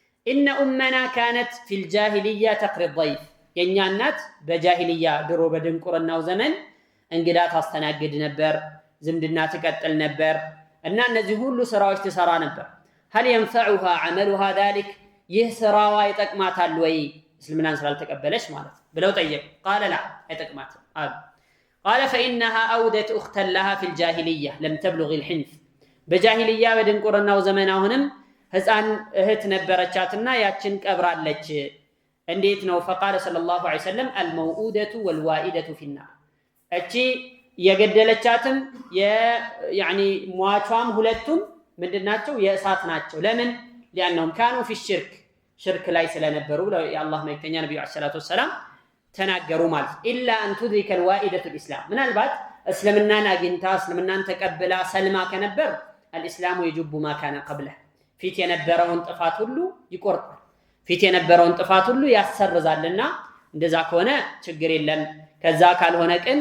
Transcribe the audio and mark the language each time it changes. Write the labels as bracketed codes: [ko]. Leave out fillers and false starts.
[ar] إن أمنا كانت في الجاهلية تقري الضيف [am] የኛ እናት በጃሂልያ ድሮ በድንቁርናው ዘመን እንግዳ ታስተናግድ ነበር፣ ዝምድና ትቀጥል ነበር እና እነዚህ ሁሉ ስራዎች ትሰራ ነበር። [ar] هل ينفعها عملها ذلك [am] ይህ ስራዋ ይጠቅማታል ወይ እስልምናን ስላልተቀበለች ማለት ብለው ጠየቁ። [ar] قال لا [am] አይጠቅማትም አሉ። [ar] قال فإنها أودت أختا لها في الجاهلية لم تبلغ الحنث [am] በጃሂልያ በድንቁርናው ዘመን አሁንም ህፃን እህት ነበረቻትና ያችን ቀብራለች። እንዴት ነው? [ar] فقال صلى الله عليه وسلم الموؤودة والوائدة في النار [am] እቺ የገደለቻትም ያኒ ሟቿም ሁለቱም ምንድናቸው? የእሳት ናቸው። ለምን? [ar] لأنهم كانوا في الشرك [am] ሽርክ ላይ ስለነበሩ ብለው የአላህ መልእክተኛ ነብዩ አለይሂ ሰላቱ ወሰለም ተናገሩ ማለት [ar] إلا أن تدرك الوائدة الإسلام [am] ምናልባት እስልምናን አግኝታ እስልምናን ተቀብላ ሰልማ ከነበር [ar] الإسلام يجب ما كان قبله [am] ፊት የነበረውን ጥፋት ሁሉ ይቆርጣል፣ ፊት የነበረውን ጥፋት ሁሉ ያሰርዛልና እንደዛ ከሆነ ችግር የለም። ከዛ ካልሆነ